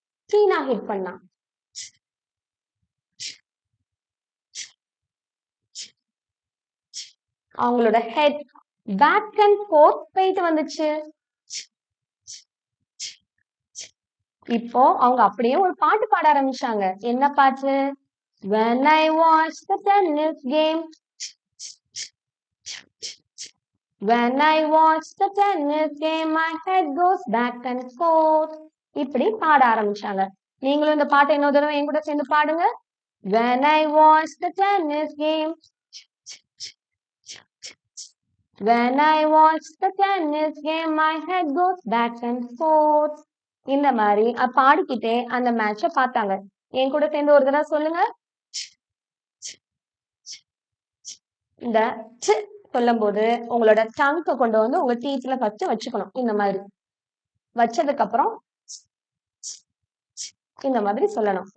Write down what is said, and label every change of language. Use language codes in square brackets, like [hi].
[ta] சீனா hit பண்ணா, அவங்களோட [en] head back and forth [ta] போயிட்டு வந்துச்சு. இப்போ அவங்க அப்படியே ஒரு பாட்டு பாட ஆரம்பிச்சாங்க. என்ன பாட்டு? [en] When I watch the tennis game, when I watch the tennis game, my head goes back and forth. [ta] இப்படி பாட ஆரம்பிச்சாங்க. நீங்களும் இந்த பாட்டை இன்னொரு தடவை என் கூட சேர்ந்து பாடுங்க. [en] When I watch the tennis game, when I watch the tennis game, my head goes back and forth. [ta] இந்த மாதிரி பாடிக்கிட்டே அந்த மேட்ச பார்த்தாங்க. என் கூட சேர்ந்து ஒரு தடவை சொல்லுங்க. இந்த சொல்லும் போது உங்களோட டங்க கொண்டு வந்து உங்க டீத்ல ஃபர்ஸ்ட் வச்சுக்கணும். இந்த மாதிரி வச்சதுக்கு அப்புறம் இந்த மாதிரி சொல்லணும்.